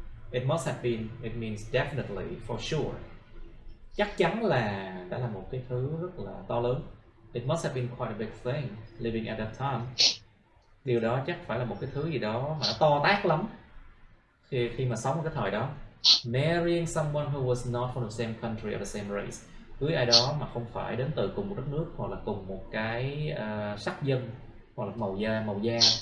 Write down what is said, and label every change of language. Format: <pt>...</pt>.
<en>It must have been, it means definitely, for sure.</en> <vi>Chắc chắn là đã là một cái thứ rất là to lớn.</vi> <en>It must have been quite a big thing living at that time.</en> <vi>Điều đó chắc phải là một cái thứ gì đó mà nó to tát lắm khi mà sống ở cái thời đó.</vi> <en>Marrying someone who was not from the same country or the same race.</en> <vi>Cưới ai đó mà không phải đến từ cùng một đất nước hoặc là cùng một cái sắc dân hoặc là màu da.</vi>